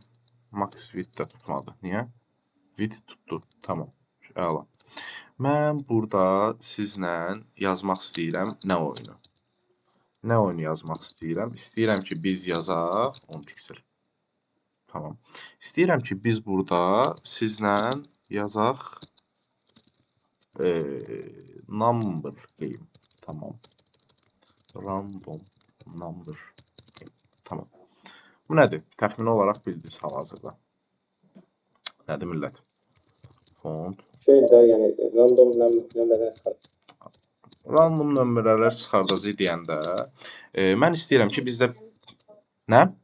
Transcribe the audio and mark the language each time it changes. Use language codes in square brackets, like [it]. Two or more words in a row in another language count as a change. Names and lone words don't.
[en] Max width [az] də tutmadı. Niyə? Width tutdu. Tamam. Əla. Mən burada sizlə yazmaq istəyirəm nə oyunu? Nə oyunu yazmaq istəyirəm? İstəyirəm ki, biz yazaq 10 piksel. Tamam. İstəyirəm ki, biz burada sizlə yazaq [en] number game. [az] Tamam. [en] Random number game. [az] Tamam. Bu nədir? Təxmini olaraq bildiniz hal-hazırda. Nədir millət? Font. Şeydə, yəni random nömrələr çıxar. Random nömrələr çıxardacaq deyəndə mən istəyirəm ki, bizdə nə?